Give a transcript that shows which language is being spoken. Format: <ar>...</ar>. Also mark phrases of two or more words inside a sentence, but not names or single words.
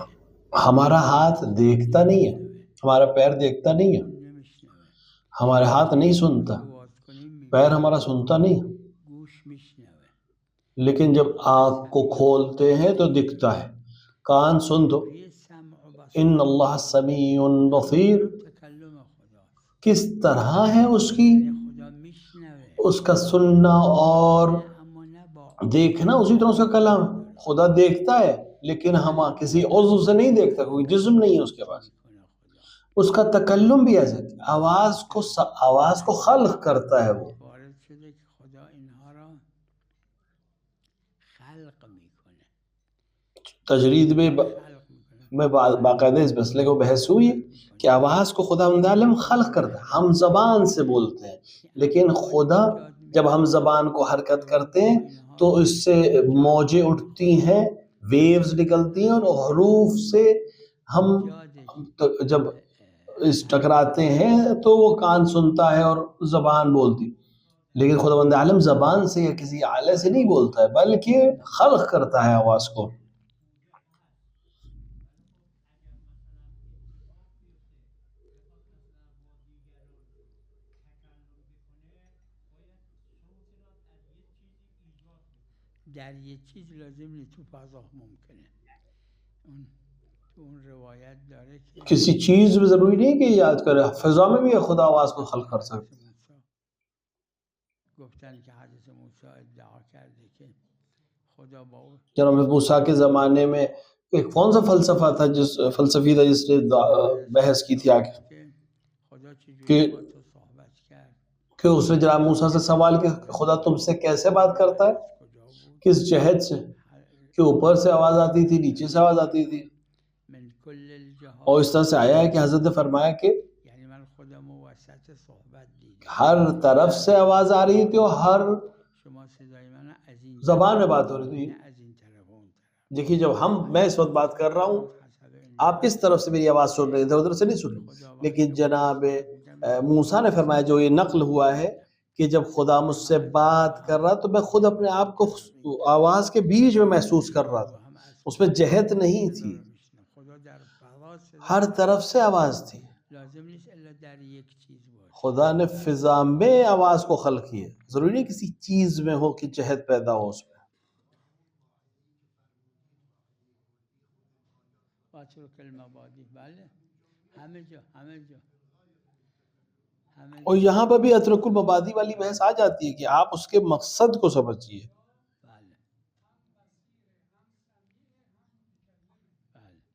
<ur>ہمارا ہاتھ دیکھتا نہیں ہے، ہمارا پیر دیکھتا نہیں ہے، ہمارا ہاتھ نہیں سنتا، پیر ہمارا سنتا نہیں،</ur> <fa>گوش میشنوه،</fa> <ur>لیکن جب آنکھ کو کھولتے ہیں تو دکھتا ہے. کان سن دو.</ur> <ar>ان اللہ سمیع بصیر.</ar> <fa>تکلم خدا،</fa> <ur>کس طرح ہے اس کی،</ur> <fa>خدا میشنوه</fa> <ur>اس کا سننا اور</ur> <fa>اما نه با</fa> <ur>دیکھنا اسی طرح اس کا کلام ہے. خدا دیکھتا ہے لیکن ہم کسی عضو سے نہیں دیکھتا، کوئی جسم نہیں ہے اس کے پاس. اس کا تکلم بھی ایسا ہے، آواز کو خلق کرتا ہے. وہ</ur> <fa>وارد شده که خدا اینها را خلق میکنه،</fa> <ur>تجرید میں</ur> <fa>خلق میکنه.</fa> <ur>باقاعدہ اس مسئلے کو بحث ہوئی کہ آواز کو خدا عالم خلق کرتا ہے. ہم زبان سے بولتے ہیں، لیکن خدا جب ہم زبان کو حرکت کرتے ہیں تو اس سے موجیں اٹھتی ہیں، ویوز نکلتی ہیں، اور حروف سے ہم جب اس ٹکراتے ہیں تو وہ کان سنتا ہے اور زبان بولتی. لیکن خداوند عالم زبان سے یا کسی آلے سے نہیں بولتا ہے، بلکہ خلق کرتا ہے آواز کو.</ur> <fa>در یک چیز لازم نیست، تو فضا ممکنه. اون روایت داره که</fa> <ur>کسی چیز میں ضروری نہیں کہ یاد کرے، فضا میں بھی خدا آواز کو خلق کر سکتا ہے.</ur> <fa>گفتن که حضرت موسی ادعا کرده که خدا با او</fa> <ur>جناب موسیٰ کے زمانے میں ایک کون سا فلسفہ تھا، فلسفی تھا جس نے بحث کی تھی آگے،</ur> <fa>خدا چجوری</fa> <ur>کہ</ur> <fa>با تو صحبت کرد،</fa> <ur>اس نے جناب موسیٰ سے سوال کیا خدا تم سے کیسے بات کرتا ہے،</ur> <fa>کجا بود،</fa> <ur>کس جہت سے، کہ اوپر سے آواز آتی تھی، نیچے سے آواز آتی تھی.</ur> <ar>من کل الجهات،</ar> <ur>اور اس طرح سے آیا ہے کہ حضرت نے فرمایا کہ</ur> <fa>یعنی من خودم وسط صحبت دیدم،</fa> <ur>ہر طرف سے آواز آ رہی تھی اور ہر</ur> <fa>شما صدای من از این</fa> <ur>زبان میں بات ہو رہی تھی.</ur> <fa>نه از این طرف و اون طرف.</fa> <ur>دیکھیے جب میں اس وقت بات کر رہا ہوں، آپ اس طرف سے میری آواز سن رہے تھے، ادھر سے نہیں سن رہے. لیکن جناب موسیٰ نے فرمایا، جو یہ نقل ہوا ہے کہ جب خدا مجھ سے بات کر رہا تو میں خود اپنے آپ کو آواز کے بیچ میں محسوس کر رہا تھا، اس میں جہت نہیں تھی، ہر طرف سے آواز تھی.</ur> <fa>لازم نیست الا در یک چیز باشه.</fa> <ur>خدا نے فضا میں آواز کو خلق کی ہے، ضروری نہیں کسی چیز میں ہو کہ جہت پیدا ہو اس میں.</ur> <ar>واترک المبادی،</ar> <fa>بله همه جا همه جا همه</fa> <ur>اور</ur> <fa>جا.</fa> <ur>یہاں پر بھی</ur> <ar>اترک المبادی</ar> <ur>والی بحث آ جاتی ہے کہ آپ اس کے مقصد کو سمجھیے.</ur> <fa>بله بله.</fa>